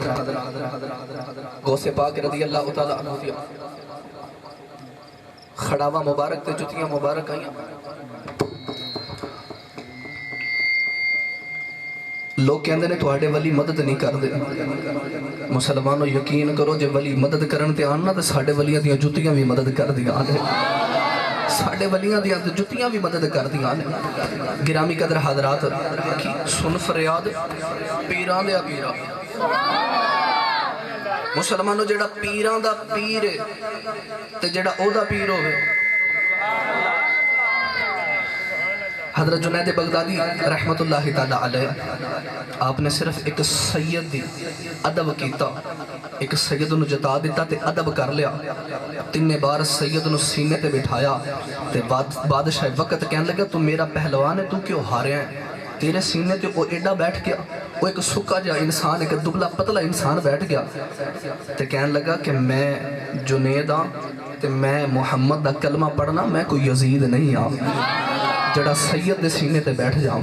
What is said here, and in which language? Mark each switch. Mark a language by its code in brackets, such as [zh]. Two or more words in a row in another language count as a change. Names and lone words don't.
[pa] غوثے پاک [ar] رضي الله تعالى عنه [pa] دی کھڑاواں مبارک تے جتیاں مبارک آئیاں. لوگ کہتے نے تہاڈے ولی مدد نہیں کرتے، مسلمانو یقین کرو جے ولی مدد کرن تے آن نا تے ساڈے ولیاں دیاں جتیاں بھی مدد کر دیاں نے، ساڈے ولیاں دیاں جتیاں بھی مدد کر دیاں نے. گرامی قدر حضرات سن فریاد پیراں دے پیرا، مسلمانو جیہڑا پیراں دا پیر ہے تے جیہڑا اوہدا پیر ہووے. حضرت جنید بغدادی [ar] رحمة الله تعالى عليه [pa] آپنے صرف ایک سید دی ادب کیتا، ایک سید نوں جتا دتا تے ادب کر لیا. 3 بار سید نوں سینے تے بٹھایا تے بادشاہ وقت کہنے لگا تو میرا پہلوان ہے، تو کیوں ہاریا ہے، تیرے سینے تے وہ ایڈا بیٹھ گیا، وہ ایک سکا جا انسان، ایک دبلا پتلا انسان بیٹھ گیا تے کہنے لگا کہ میں جنید ہاں تے میں محمد دا کلمہ پڑھنا، میں کوئی یزید نہیں ہاں جڑا سید دے سینے تے بیٹھ جاوا.